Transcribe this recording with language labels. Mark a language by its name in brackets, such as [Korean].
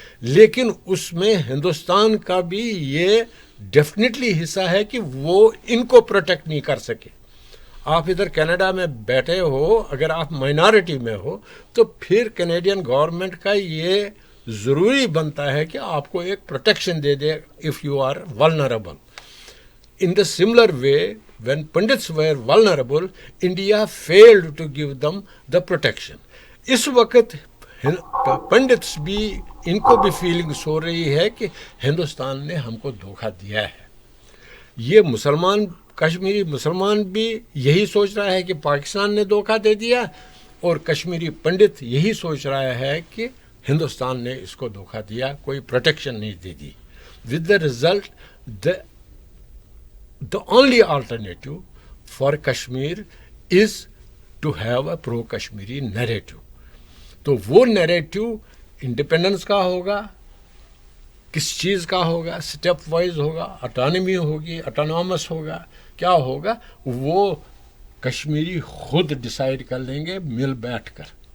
[Urdu] لیکن اس میں ہندوستان کا بھی یہ ڈیفینیٹلی حصہ ہے کہ وہ ان کو پروٹیکٹ نہیں کر سکے. آپ ادھر کینیڈا میں بیٹھے ہو, اگر آپ مائنارٹی میں ہو تو پھر کینیڈین گورنمنٹ کا یہ ضروری بنتا ہے کہ آپ کو ایک protection they they [English] If you are vulnerable. In the similar way when Pandits were vulnerable, India failed to give them the protection. [Urdu] اس وقت پنڈتس بھی, ان کو بھی فیلنگس ہو رہی ہے کہ ہندوستان نے ہم کو دھوکہ دیا ہے. یہ کشمیری مسلمان بھی یہی سوچ رہا ہے کہ پاکستان نے دھوکہ دے دیا, اور کشمیری پنڈت یہی سوچ رہا ہے کہ ہندوستان نے اس کو دھوکہ دیا, کوئی پروٹیکشن نہیں دے دی. [English] With the result the only alternative for Kashmir is to have a pro-Kashmiri narrative. [Urdu] تو وہ نیریٹو انڈیپینڈنس کا ہوگا, کس چیز کا ہوگا, سٹیپ وائز ہوگا, اٹانومی ہوگی, اٹانومس ہوگا, کیا ہوگا, وہ کشمیری خود ڈیسائیڈ کر لیں گے مل بیٹھ کر.